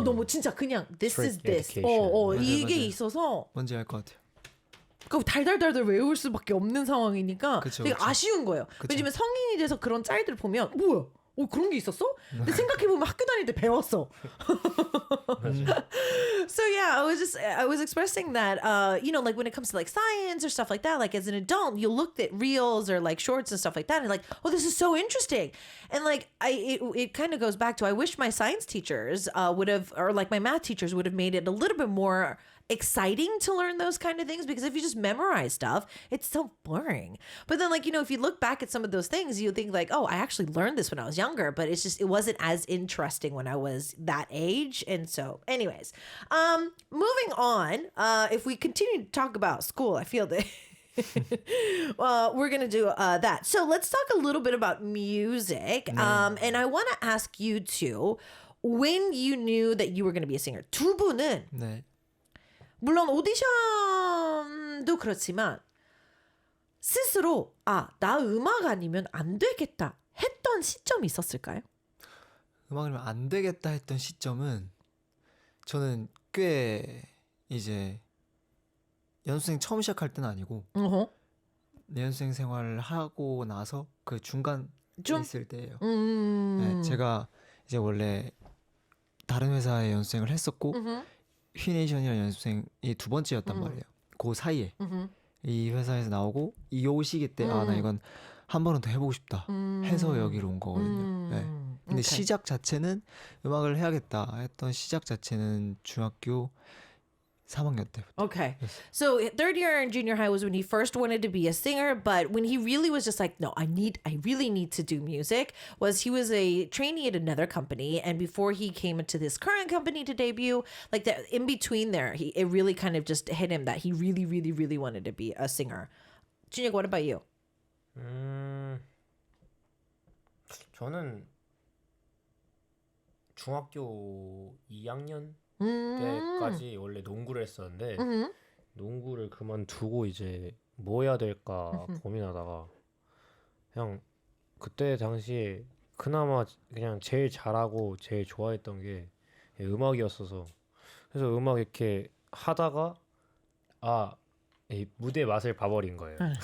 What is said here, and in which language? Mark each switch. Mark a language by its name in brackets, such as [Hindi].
[Korean] 너무 진짜 그냥 [English] this is Strict this education. [Korean] 맞아요, 이게 맞아요. 있어서 뭔지 알 것 같아요. 그 달달달달 외울 수밖에 없는 상황이니까 그쵸, 되게 그쵸. 아쉬운 거예요. 그쵸. 왜냐면 성인이 돼서 그런 짤들 보면 뭐야? 그런 게 있었어? 근데 생각해보면 학교 다닐 때 배웠어. [English] So yeah, I was expressing that, like when it comes to like science or stuff like that, like as an adult, you looked at reels or like shorts and stuff like that, and like, oh, this is so interesting, and like it kind of goes back to I wish my science teachers would have, or like my math teachers would have made it a little bit more exciting to learn those kind of things, because if you just memorize stuff, it's so boring. But then, like, if you look back at some of those things, you think like, oh, I actually learned this when I was younger, but it wasn't as interesting when I was that age. And so anyways, moving on, if we continue to talk about school, I feel that we're gonna do that. So let's talk a little bit about music. And I want to ask you two, when you knew that you were going to be a singer. [Korean] 두 분은 네. 물론 오디션도 그렇지만 스스로 나 음악 아니면 안 되겠다 했던 시점이 있었을까요? 음악이면 안 되겠다 했던 시점은 저는 꽤 이제 연습생 처음 시작할 때는 아니고 어허. 연습생 생활을 하고 나서 그 중간 좀? 있을 때예요. 네, 제가 이제 원래 다른 회사에 연습생을 했었고 휘네이션이라는 연습생이 두 번째였단 말이에요. 그 사이에 이 회사에서 나오고 이 시기 때 나 이건 한 번은 더 해보고 싶다 해서 여기로 온 거거든요. 네. 근데 시작 자체는 음악을 해야겠다 했던 시작 자체는 중학교 3학년 때부터. [English] Okay. So third year in junior high was when he first wanted to be a singer, but when he really was just like, no, I really need to do music, was he was a trainee at another company, and before he came into this current company to debut, like that in between there, it really kind of just hit him that he really, really, really wanted to be a singer. Junyak, what about you? [Korean] 저는 중학교 2학년 때까지 원래 농구를 했었는데 농구를 그만두고 이제 뭐 해야 될까 고민하다가 그냥 그때 당시에 그나마 그냥 제일 잘하고 제일 좋아했던 게 음악이었어서 그래서 음악 이렇게 하다가 이 무대 맛을 봐버린 거예요.